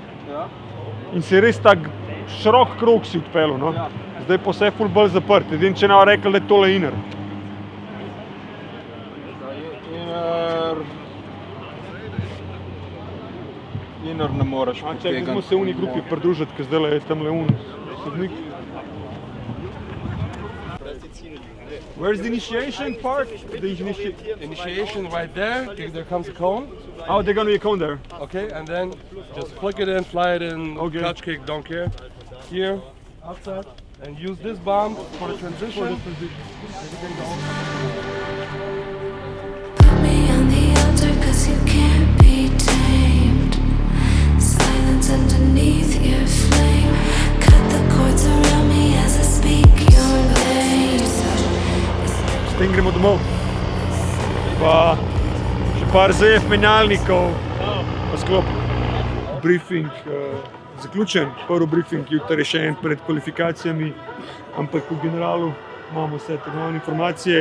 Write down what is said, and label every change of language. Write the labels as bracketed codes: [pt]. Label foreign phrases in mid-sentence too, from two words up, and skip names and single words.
[sl] In se je res tak širok krog si odpeljal, no. Zdaj pa vse ful bolj zaprt, edin če nam rekli, da je tole Iner. Iner ne moreš potegati. Čekaj, smo se v uni grupi pridružiti, ker zdaj je tamle sodnik. [en] Where's the initiation part? Initiation right there, there comes a cone. Oh, there's gonna be a cone there. Okay, and then just flick it in, fly it in, Okay. clutch kick, don't care. Here, outside, and use this bomb for the transition. Put me on the altar 'cause you can't be tamed. Silence underneath your flame. Cut the cords around me as I speak your name. [sl] S tem gremo domov. Pa še par ZF menjalnikov, pa sklop. Briefing zaključen, prvi briefing jutri je še en pred kvalifikacijami, ampak v generalu imamo vse te glavne informacije.